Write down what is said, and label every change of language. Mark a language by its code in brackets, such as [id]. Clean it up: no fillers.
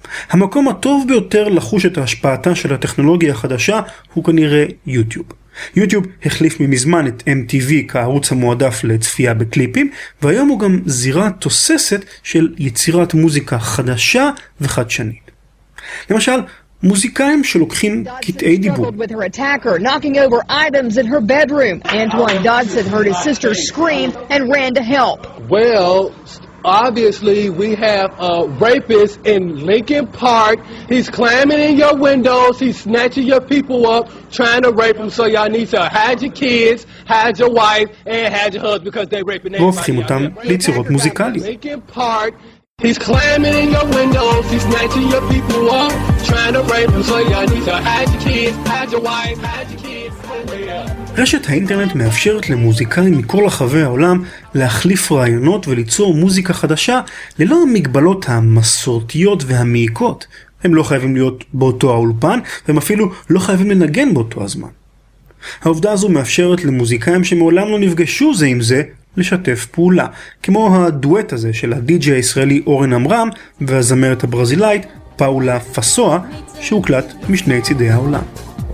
[he] המקום הטוב ביותר לחוש את ההשפעתה של הטכנולוגיה החדשה הוא כנראה יוטיוב. יוטיוב החליף ממזמן את MTV כערוץ המועדף לצפייה בקליפים, והיום הוא גם זירה תוססת של יצירת מוזיקה חדשה וחדשנית. למשל, מוזיקאים שלוקחים קטעי דיבור. [en] With her attacker knocking over items in her bedroom, Antoine Dodson heard his sister scream and ran to help. Well, obviously we have a rapist in Lincoln Park. He's climbing in your windows, he's snatching your people up, trying to rape them, so y'all need to hide your kids, hide your wife and hide your husband because they raping everybody. [he] והופכים אותם ליצירות מוזיקליות. [en] Lincoln Park. He's climbing in your windows, he's snatching your people up, trying to rape them, so y'all need to hide your kids, hide your wife, hide your kids. [he] רשת האינטרנט מאפשרת למוזיקאים מכל רחבי העולם להחליף רעיונות וליצור מוזיקה חדשה ללא המגבלות המסורתיות והמעיקות. הם לא חייבים להיות באותו האולפן, והם אפילו לא חייבים לנגן באותו הזמן. העובדה הזו מאפשרת למוזיקאים שמעולם לא נפגשו זה עם זה לשתף פעולה, כמו הדואט הזה של הדי-ג'י הישראלי אורן אמרם והזמרת הברזילאית פאולה פסואה, שהוקלט משני צידי העולם.